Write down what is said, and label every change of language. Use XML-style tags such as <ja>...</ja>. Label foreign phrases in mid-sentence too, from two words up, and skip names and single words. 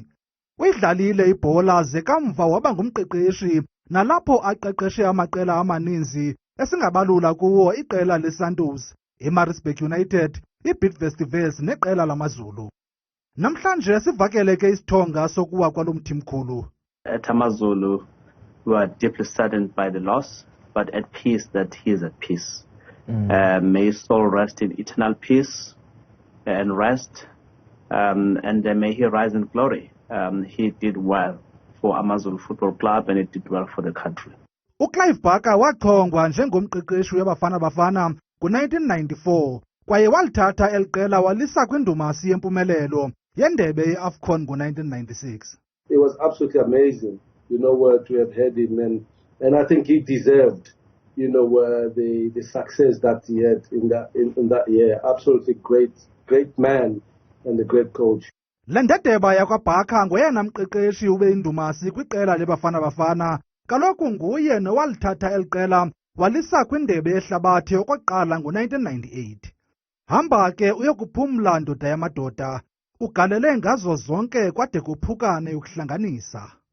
<xh>Uyidlalile ibhola ze kamva waba ngumqeqeshi nalapho aqeqeshe amaqela amaninzi esingabalula kuwo iqela leSantos, iMaritzburg United, iBidvest neqela lamaZulu. Namhlanje sivakele ke isithonga sokuwa kwalo mthimkhulu.</xh> <en>At amaZulu, we are deeply saddened by the loss, but at peace that he is at peace. May his soul rest in eternal peace and rest, and may he rise in glory. He did well for Amazulu Football Club and he did well for the country.</en> <xh>uClive Bhaka wachongwa njengomqeqeshi weBafana Bafana ngo-1994 kwaye walithatha eli qela walisa kwindumasi yempumelelo yendebe ye-AFCON ngo-1996.</xh> <en>It was absolutely amazing, to have had him, and I think he deserved, the success that he had in that year. Absolutely great man and a great coach.</en> <xh>Le ndedeba yakwaBhaka ngoyena mqeqeshi ube indumasi kwiqela leBafana Bafana. Kaloku nguye nowalithatha eli qela walisa kwindebe yehlabathi okokuqala ngo-1998. Hamba ke uyokuphumla ndoda yamadoda, ugalele ngazo zonke kwade kuphukane ukuhlanganisa.</xh>